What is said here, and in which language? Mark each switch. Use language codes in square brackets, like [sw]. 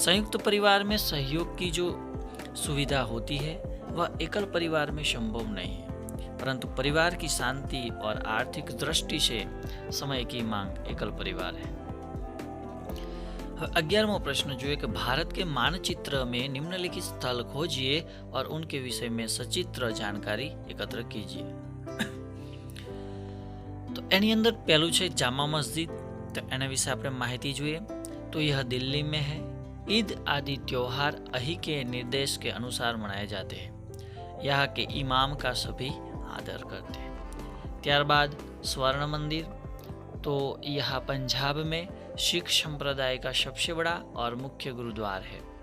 [hi] संयुक्त परिवार में सहयोग की जो सुविधा होती है वह एकल परिवार में संभव नहीं है, परंतु परिवार की शांति और आर्थिक दृष्टि से समय की मांग एकल परिवार है। 11वां प्रश्न जो है कि भारत के मानचित्र में निम्नलिखित स्थल खोजिए और उनके विषय में सचित्र जानकारी एकत्र कीजिए। [gu] तो એની અંદર પહેલું છે જામા મસ્જિદ। तो એના વિશે આપણે માહિતી જોઈએ [hi] तो यह दिल्ली में है। ईद आदि त्योहार अही के निर्देश के अनुसार मनाए जाते हैं। यहाँ के इमाम का सभी आदर करते हैं। ત્યારબાદ स्वर्ण मंदिर, तो यह पंजाब में सिख संप्रदाय का सबसे बड़ा और मुख्य गुरुद्वार है।